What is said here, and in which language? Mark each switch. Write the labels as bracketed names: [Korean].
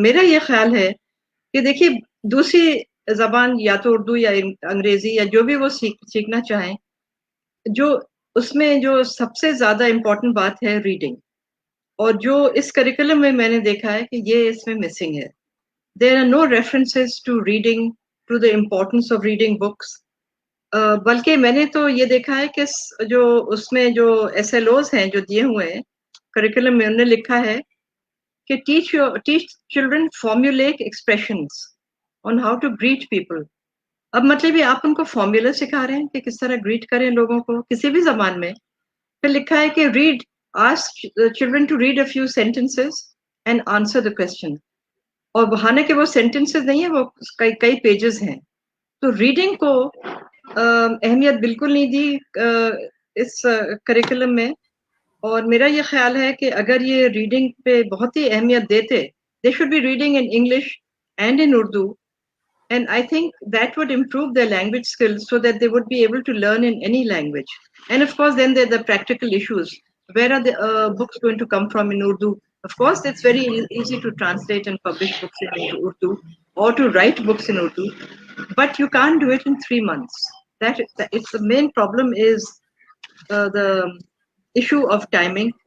[Urdu] میرا یہ خیال ہے کہ دیکھیے دوسری زبان یا تو اردو یا انگریزی یا جو بھی وہ سیکھنا چاہیں, جو اس میں جو سب سے زیادہ امپورٹنٹ بات ہے ریڈنگ, اور جو اس کریکولم میں میں نے دیکھا ہے کہ یہ اس میں مسنگ ہے. [English] There are no references to reading, to the importance of reading books. [Urdu] بلکہ میں نے تو یہ دیکھا ہے کہ جو اس میں جو ایس ایل اوز ہیں جو دیے ہوئے ہیں کریکولم میں, انہوں نے لکھا ہے کہ [English] Teach children formulaic expressions on how to greet people. [Urdu] اب مطلب یہ آپ ان کو فارمولا سکھا رہے ہیں کہ کس طرح گریٹ کریں لوگوں کو کسی بھی زبان میں. پھر لکھا ہے کہ [English] Read, ask children to read a few sentences and answer the question. [Urdu] اور بہانے کے وہ سینٹینسز نہیں ہیں, وہ کئی پیجز ہیں. تو ریڈنگ کو اہمیت بالکل نہیں دی اس کریکولم میں, اور میرا یہ خیال ہے کہ اگر یہ ریڈنگ پہ بہت ہی اہمیت دیتے, [English] They should be reading in English and in Urdu, and I think that would improve their language skills so that they would be able to learn in any language. And of course then there are the practical issues. Where are the books going to come from in Urdu? Of course it's very easy to translate and publish books in Urdu or to write books in Urdu, but you can't do it in 3 months. That it's the main problem is the issue of timing.